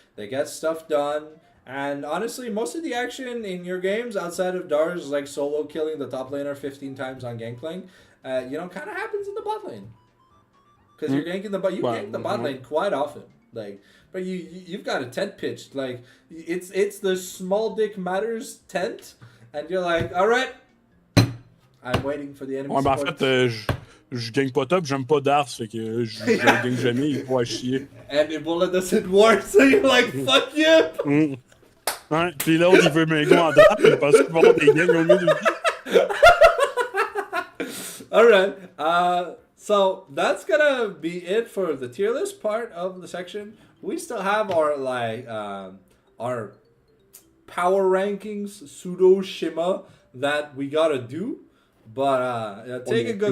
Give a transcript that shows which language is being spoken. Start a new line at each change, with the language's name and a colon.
English: They get stuff done. And honestly, most of the action in your games outside of Dars, like solo killing the top laner 15 times on Gangplank, kind of happens in the bot lane. Because you're ganking gank the bot lane quite often. But you've got a tent pitched. Like, it's the small dick matters tent, and you're like, all right, I'm waiting for the enemy
French: Ouais, ben en
English: support.
French: fait, je gagne pas top, j'aime pas Dars, fait que je gagne jamais, il faut à chier.
English: And Ebola doesn't work, so you're like, fuck you!
French: Ouais, pis l'autre, il veut me go en drap, il pense qu'il va avoir des gangs au milieu de lui.
English: Alright, so that's gonna be it for the tier list part of the section. We still have our our power rankings pseudo shima that we gotta do, but take a good